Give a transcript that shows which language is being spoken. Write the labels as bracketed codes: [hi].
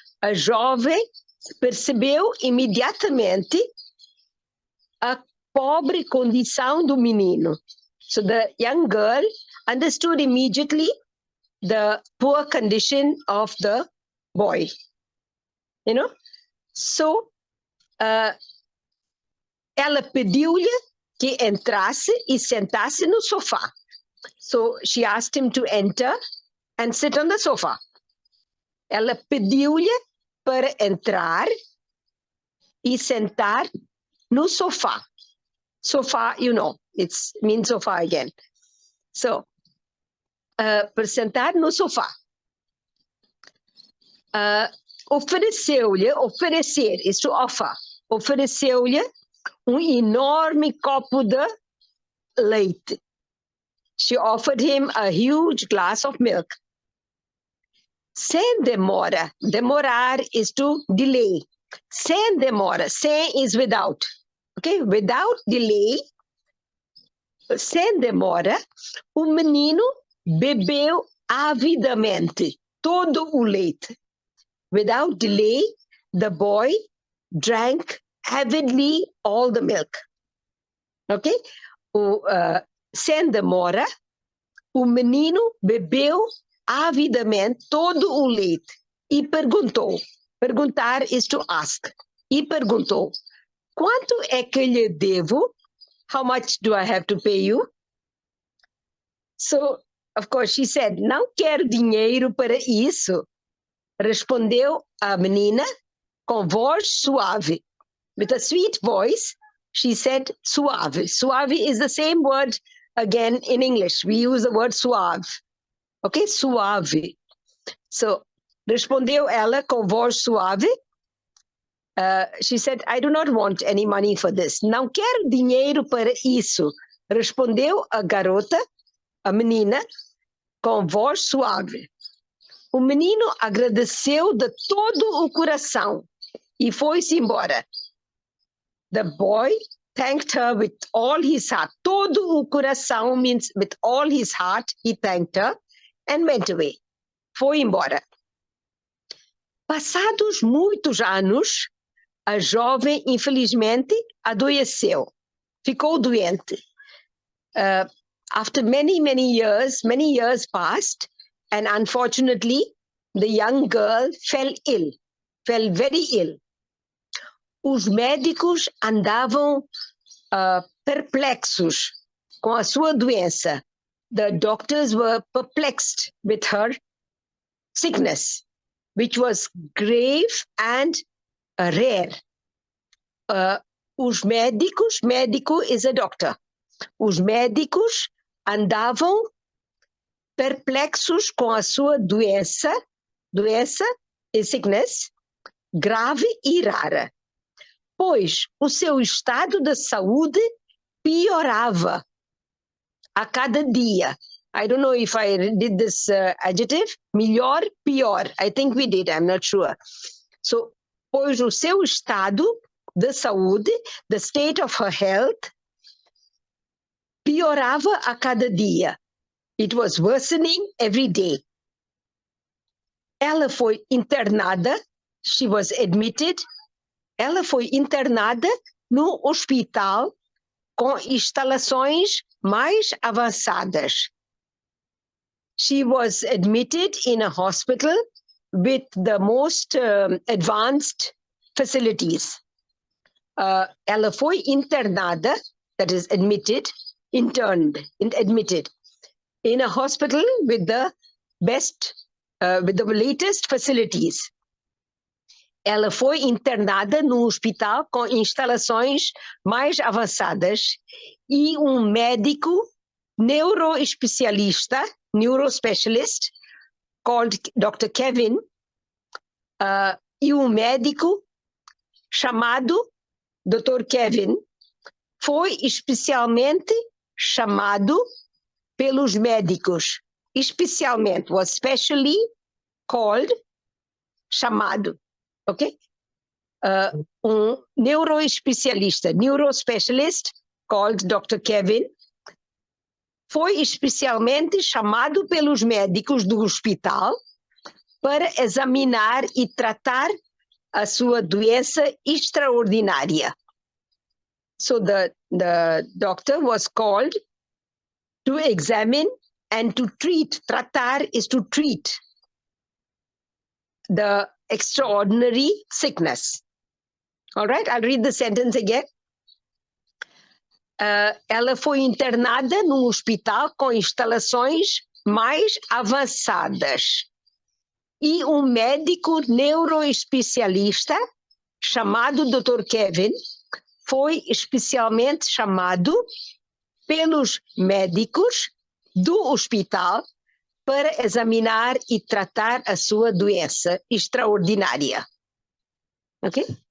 [pt] A jovem percebeu imediatamente a pobre condição do menino. [en] So the young girl understood immediately the poor condition of the boy. You know? [pt] So, ela pediu-lhe que entrasse e sentasse no sofá. [en] So she asked him to enter and sit on the sofa. [pt] Ela pediu-lhe para entrar e sentar no sofá. [en] Sofá, you know, it means sofa again. [pt] So, para sentar no sofá. Ofereceu-lhe, oferecer [en] is to offer. [pt] Ofereceu-lhe enorme copo de leite. [en] She offered him a huge glass of milk. [pt] Sem demora. Demorar [en] is to delay. [pt] Sem demora. Sem [en] is without. Okay? Without delay. [pt] Sem demora, o menino bebeu avidamente todo o leite. [en] Without delay, the boy drank avidly all the milk. Okay? [pt] Sem demora, o menino bebeu avidamente todo o leite e perguntou. Perguntar [en] is to ask. [pt] E perguntou, quanto é que lhe devo? [en] How much do I have to pay you? So, of course, she said, [pt] não quero dinheiro para isso. Respondeu a menina com voz suave. [en] With a sweet voice, she said suave. Suave is the same word again in English. We use the word suave. Okay, suave. [pt] So, respondeu ela com voz suave. [en] She said, I do not want any money for this. [pt] Não quero dinheiro para isso. Respondeu a garota, a menina, com voz suave. O menino agradeceu de todo o coração e foi-se embora. [en] The boy thanked her with all his heart. [pt] Todo o coração [en] means with all his heart, he thanked her and went away. [pt] Foi embora. Passados muitos anos, a jovem, infelizmente, adoeceu. Ficou doente. [en] After many years passed, and unfortunately, the young girl fell very ill. [pt] Os médicos andavam perplexos com a sua doença. [en] The doctors were perplexed with her sickness, which was grave and rare. [pt] Os médicos, [en] médico is a doctor. [pt] Os médicos andavam perplexos com a sua doença e sickness, grave e rara, pois o seu estado de saúde piorava a cada dia. [en] I don't know if I did this adjective. Melhor, pior. I think we did, I'm not sure. [pt] So, pois o seu estado de saúde, [en] the state of her health, [pt] piorava a cada dia. [en] It was worsening every day. [pt] Ela foi internada, [en] she was admitted, [pt] ela foi internada no hospital com instalações mais avançadas. [en] She was admitted in a hospital with the most advanced facilities. [pt] Ela foi internada, [en] that is admitted, admitted in a hospital with the best, with the latest facilities. [pt] Ela foi internada no hospital com instalações mais avançadas e médico neuroespecialista, [en] neurospecialist, called [pt] Dr. Kevin, e médico chamado Dr. Kevin foi especialmente chamado pelos médicos, especialmente, [en] was specially called, [pt] chamado, ok? [en] Neuroespecialista, neurospecialist, called Dr. [pt] Kevin, foi especialmente chamado pelos médicos do hospital para examinar e tratar a sua doença extraordinária. [en] So the doctor was called to examine and to treat. Tratar is to treat the extraordinary sickness. All right, I'll read the sentence again. [pt] Ela foi internada num hospital com instalações mais avançadas. E médico neuroespecialista, chamado Dr. Kevin, foi especialmente chamado pelos médicos do hospital para examinar e tratar a sua doença extraordinária. Ok?